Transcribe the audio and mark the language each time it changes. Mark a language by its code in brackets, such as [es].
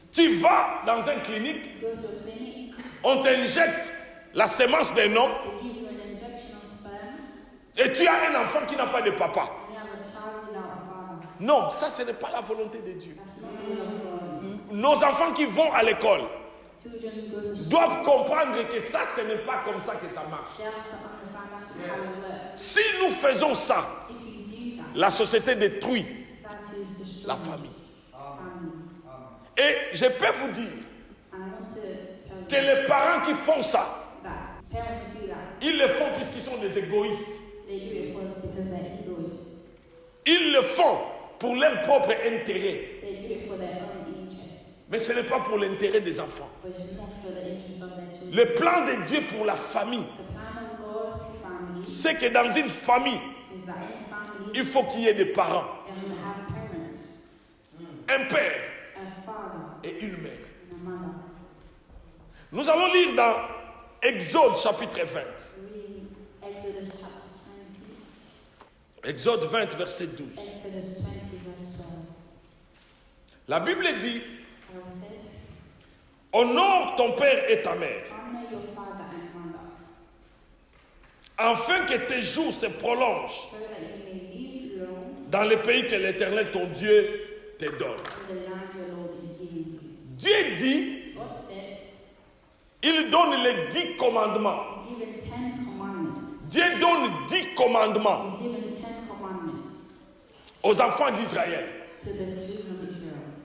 [fr] Tu vas dans une clinique, [en] You go to a clinic, [fr] on t'injecte la semence d'un homme [en] they give you an injection of sperm, [fr] et tu as un enfant qui n'a pas de papa. [en] and you have a child without a father. [fr] Non, ça ce n'est pas la volonté de Dieu. [en] That's not the will of God. [fr] Nos enfants qui vont à l'école [en] Children who go to school, [fr] doivent comprendre que ça ce n'est pas comme ça que ça marche. [en] they have to understand that's not how it works. [fr] Si nous faisons ça, [en] If you do that, [fr] la société détruit [en] society is destroyed. [fr] la famille. [en] Family. [fr] Et je peux vous dire [en] And I want to tell [fr] que [en] you [fr] les parents qui font ça, [en] that parents who do that, [fr] ils le font puisqu'ils sont des égoïstes. [en] they do it because they're egoists. [fr] Ils le font pour leur propre intérêt. [en] They do it for their own interest, [fr] Mais ce n'est pas pour l'intérêt des enfants. [en] but it's not for the interest of their children. [fr] Le plan de Dieu pour la famille, [en] The plan of God for family is [fr] c'est que dans une famille, [en] that in family [fr] il faut qu'il y ait des parents, [en] and we have parents, [fr] un père [en] a father [fr] et une mère. [en] and a mother. [fr] Nous allons lire dans Exode chapitre 20. [en] Reading Exodus chapter 20, [fr] Exode 20, verset 12. [en] Exodus 20 verse 12. [fr] La Bible dit, [en] Bible says, [fr] honore ton père et ta mère, [en] honor your father and mother, [fr] afin que tes jours se prolongent [en] so that you may live long [fr] dans le pays que l'Éternel, ton Dieu, te donne. [en] in the land the Lord is giving you. [fr] Dieu dit, [en] God says, [fr] il donne les 10 commandements. [en] He's given 10 commandments. [fr] Dieu donne 10 commandements [en] He's given 10 commandments [fr] aux enfants d'Israël. [en] to the children of Israel.